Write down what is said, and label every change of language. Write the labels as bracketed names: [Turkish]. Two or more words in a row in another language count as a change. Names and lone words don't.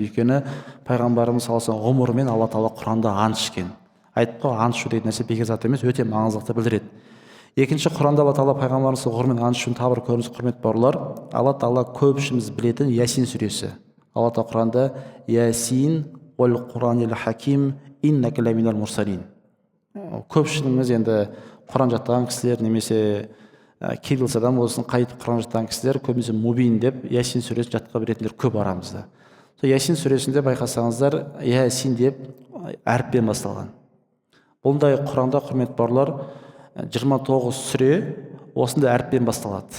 [Kazakh] Өйткені пайғамбарымыз [Arabic] صلى الله عليه [Kazakh] ғұмырымен алла тағала Құранда ант ішкен. Айтып қой, ант ішу деген нәрсе бекер зат емес, өте маңыздылықты білдіреді. Екінші, Құранда алла тағала пайғамбарымыз ғұмырымен ант ішудің тағы бір көрінісі, құрметті бауырлар, алла тағала көпшілігіміз білетін Ясин сүресі. Алла тағала Құранда [Arabic] يس والقرآن الحكيم إنك لمن المرسلين. [Kazakh] Көпшілігіміз енді Құран жаттаған кісілер немесе кириллицадан болсын қайтып Құран жаттаған кісілер көбінесе мубин деп Ясин сүресін жатқа беретіндер көп арамызда. Ясин сүресінде байқасаңыздар, Ясин деп әріппен басталған. Бұндай Құранда, құрметті бауырлар, 29 сүре осындай әріппен басталады.